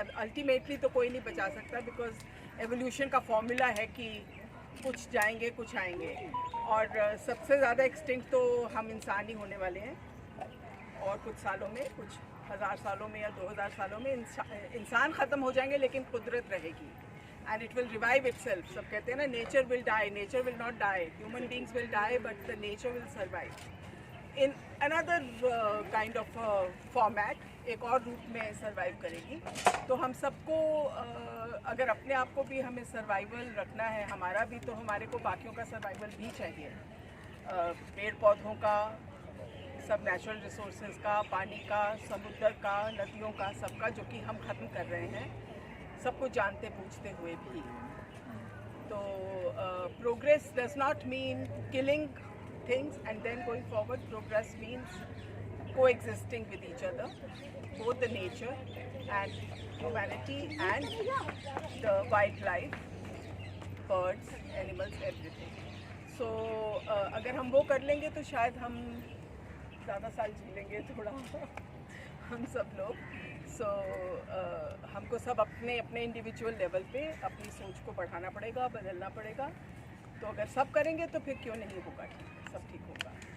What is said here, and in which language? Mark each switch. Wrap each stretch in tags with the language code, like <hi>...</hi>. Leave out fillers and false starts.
<hi>Ultimately तो कोई नहीं बचा सकता, बिकॉज एवोल्यूशन का फॉर्मूला है कि कुछ जाएंगे कुछ आएंगे, और सबसे ज़्यादा एक्सटिंक्ट तो हम इंसान ही होने वाले हैं। और कुछ सालों में, कुछ हज़ार सालों में या 2000 सालों में इंसान ख़त्म हो जाएंगे, लेकिन कुदरत रहेगी,</hi> <en>and it will revive itself.</en> <hi>सब कहते हैं ना,</hi> <en>nature will die, nature will not die, human beings will die, but the nature will survive in another kind of format,</en> <hi>एक और रूप में सर्वाइव करेगी। तो हम सबको अगर अपने आप को भी हमें सर्वाइवल रखना है, हमारा भी, तो हमारे को बाकियों का सर्वाइवल भी चाहिए। पेड़ पौधों का, सब नेचुरल रिसोर्सेज का, पानी का, समुद्र का, नदियों का, सबका, जो कि हम ख़त्म कर रहे हैं, सब कुछ जानते पूछते हुए भी।</hi> <en>तो progress does not mean killing things and then going forward. Progress means coexisting with each other, both the nature and humanity and the wildlife, birds, animals, everything.</en> <hi>So अगर हम वो कर लेंगे तो शायद हम ज़्यादा साल जी लेंगे थोड़ा हम सब लोग। सो हमको सब अपने अपने इंडिविजुअल लेवल पे अपनी सोच को बढ़ाना पड़ेगा, बदलना पड़ेगा। तो अगर सब करेंगे तो फिर क्यों नहीं होगा, सब ठीक होगा।</hi>